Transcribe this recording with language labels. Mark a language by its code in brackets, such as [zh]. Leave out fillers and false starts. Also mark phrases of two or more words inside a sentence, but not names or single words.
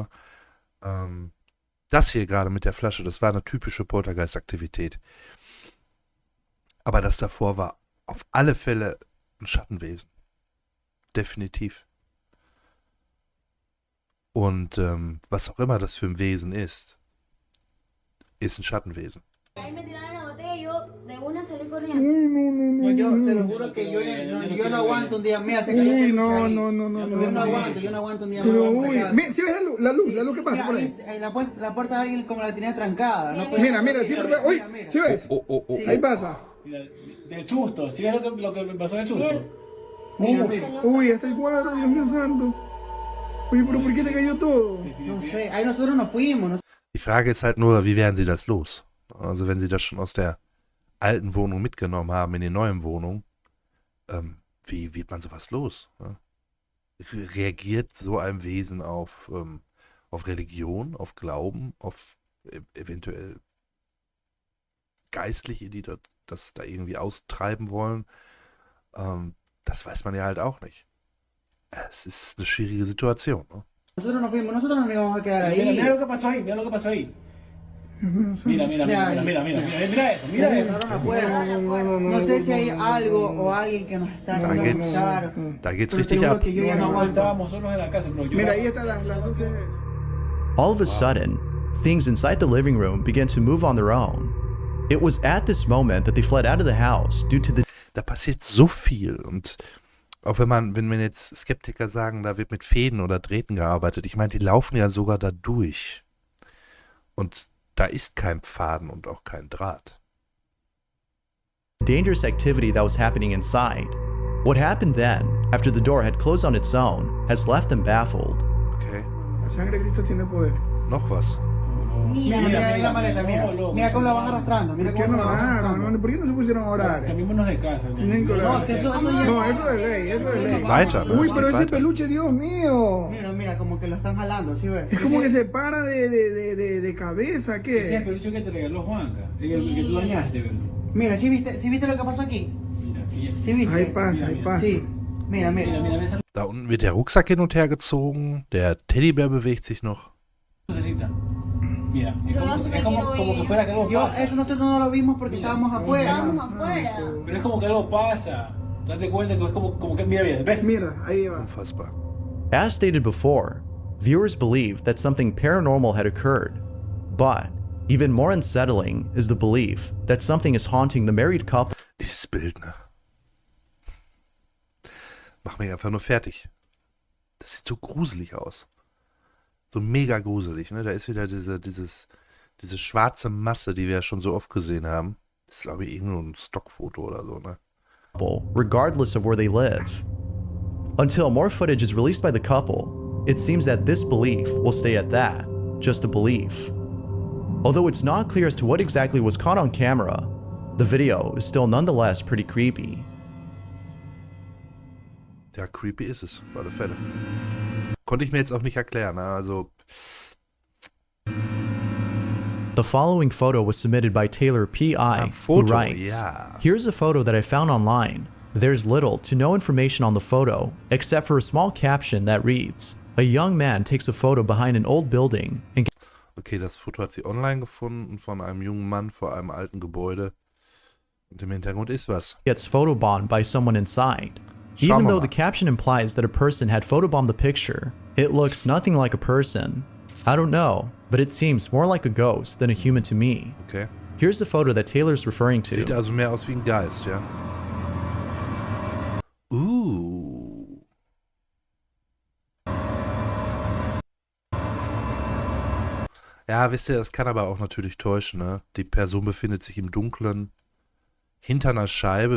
[de] Das hier gerade mit der Flasche, das war eine typische Poltergeist-Aktivität. Aber das davor war auf alle Fälle ein Schattenwesen. Definitiv. Und was auch immer das für ein Wesen ist ein Schattenwesen. [es] ahí me tiraron la botella y yo de una salí corriendo. No, yo te lo juro que yo no aguanto un día, mira, se cayó Uy, mi no, ahí. no. Yo no aguanto un día Pero más. uy, mira, ¿sí ves la luz que pasa Mira, por ahí? ahí, la puerta de alguien como la tenía trancada. No puede- Mira, siempre ve, uy, mira. ¿sí ves? Sí. Ahí pasa. mira, del susto, ¿sí es lo que me pasó del susto? Bien. Uy, hasta el cuadro, Dios mío santo. Oye, pero ¿por qué se cayó todo? No sé, ahí nosotros nos fuimos, no [de] Die Frage ist halt nur, wie werden sie das los? Also wenn sie das schon aus der alten Wohnung mitgenommen haben in die neuen Wohnung, wie wird man sowas los? Ne? Reagiert so ein Wesen auf Religion, auf Glauben, auf eventuell Geistliche, die das da irgendwie austreiben wollen? Das weiß man ja halt auch nicht. Es ist eine schwierige Situation. Ne? [es] Nosotros nos fuimos, nosotros no nos íbamos a quedar Mira, ahí. mira lo que pasó ahí, mira lo que pasó ahí. Mira eso. Cerraron la puerta. No sé si hay algo o alguien que nos está [de] Da [es] tratando de [de] geht's, [es] matar. [de] da geht's [es] Pero te [de] richtig [es] juro [de] ab. [es] que yo ya no aguanto. Estábamos solos en la casa, pero yo... Mira, ahí están las luces. [en] All of a sudden, things inside the living room began to move on their own. It was at this moment that they fled out of the house due to the [de] Da passiert so viel und auch wenn jetzt Skeptiker sagen, da wird mit Fäden oder Drähten gearbeitet, ich meine, die laufen ja sogar da durch. Und da ist kein Faden und auch kein Draht. [en] dangerous activity that was happening inside. What happened then, after the door had closed on its own, has left them baffled. [de] Okay, [es] La sangre de Cristo tiene poder. [de] noch was. [es] Mira, Mira, Mira, ahí la mira, maleta, no, mira. loco. Mira cómo la van arrastrando, mira ¿Por qué cómo no se la van oraron? arrastrando. ¿Por qué no se pusieron a orar? Cambiémonos de casa. Tienen que No, orar. que eso ya... No, eso de ley, eso de ley. [de] Weiter, ne? [es] Uy, [de] Es [es] pero [de] geht [es] ese [de] weiter. [es] peluche, Dios mío. Mira, mira, como que lo están jalando, ¿sí ves? Es como que se para de cabeza, Ese es el ¿qué? peluche que te regaló Juanca. El que tú dañaste, ¿verdad? Mira, ¿sí viste lo que pasó aquí? Mira, mira. ¿Sí viste? Ahí pasa, ahí Mira, pasa. Sí, mira, Mira, mira. mira, esa [de] Da unten wird der Rucksack hin und her gezogen. Der Teddybär bewegt sich noch. [es] lucecita. Mira, es Yo como, no sé es qué como, quiero como que ir. fuera que algo Yo, pasa. eso nosotros no lo vimos porque estábamos afuera. Estábamos afuera. Pero es como que algo pasa. Date cuenta que es como que, mira bien, ¿ves? Mira, ahí va. [de] Unfassbar. [en] As stated before, viewers believe that something paranormal had occurred. But even more unsettling is the belief that something is haunting the married couple. [de] Dieses Bild, ne? Mach mich einfach nur fertig. Das sieht so gruselig aus. So mega gruselig, ne? Da ist wieder diese schwarze Masse, die wir ja schon so oft gesehen haben. Das ist, glaube ich, irgendwo ein Stockfoto oder so, ne? [en] Regardless of where they live. Until more footage is released by the couple, it seems that this belief will stay at that, just a belief. Although it's not clear as to what exactly was caught on camera, the video is still nonetheless pretty creepy. [de] Ja, creepy ist es, auf alle Fälle. Konnte ich mir jetzt auch nicht erklären, ne? Also, [en] The following photo was submitted by Taylor P.I., who photo, writes, yeah. Here's a photo that I found online. There's little to no information on the photo, except for a small caption that reads, A young man takes a photo behind an old building and [de] okay, das Foto hat sie online gefunden von einem jungen Mann vor einem alten Gebäude. Und im Hintergrund ist was. [en] gets photobombed by someone inside. [de] Schauen [en] Even [de] wir [en] though [de] mal. [en] the caption implies that a person had photobombed the picture, it looks nothing like a person. I don't know, but it seems more like a ghost than a human to me. Okay. Here's the photo that Taylor's referring to. [de] Sieht also mehr aus wie ein Geist, ja. Ja, wisst ihr, das kann aber auch natürlich täuschen, ne? Die Person befindet sich im Dunkeln hinter einer Scheibe.